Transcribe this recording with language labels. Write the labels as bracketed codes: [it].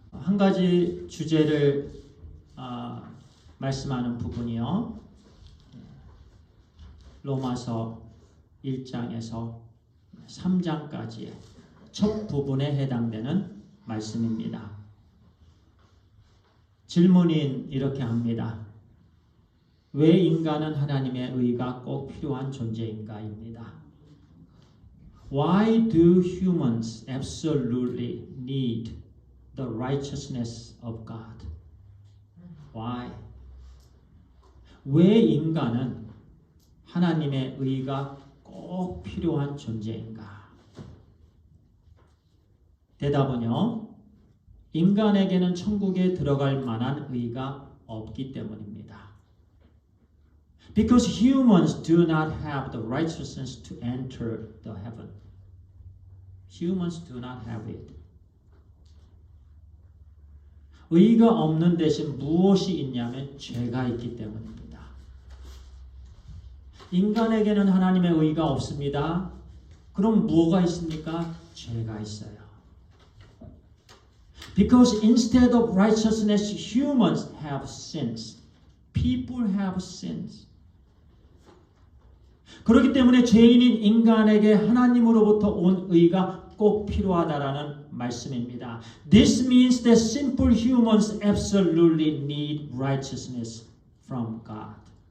[ko] 한 가지 주제를 말씀하는 부분이요, 로마서 1장에서 3장까지의 첫 부분에 해당되는 말씀입니다. 질문이 이렇게 합니다. 왜 인간은 하나님의 의가 꼭 필요한 존재인가입니다. [en] Why do humans absolutely need the righteousness of God? Why? [ko] 왜 인간은 하나님의 의가 꼭 필요한 존재인가? 대답은요, 인간에게는 천국에 들어갈 만한 의가 없기 때문입니다. [en] Because humans do not have the righteousness to enter the heaven. Humans do not have it. [ko] 의가 없는 대신 무엇이 있냐면 죄가 있기 때문입니다. 인간에게는 하나님의 의가 없습니다. 그럼 뭐가 있습니까? 죄가 있어요. [en] Because instead of righteousness, humans have sins. People have sins. [ko] 그렇기 때문에 죄인인 인간에게 하나님으로부터 온 의가 꼭 필요하다라는 말씀입니다. [en] This means that simple humans absolutely need righteousness from God.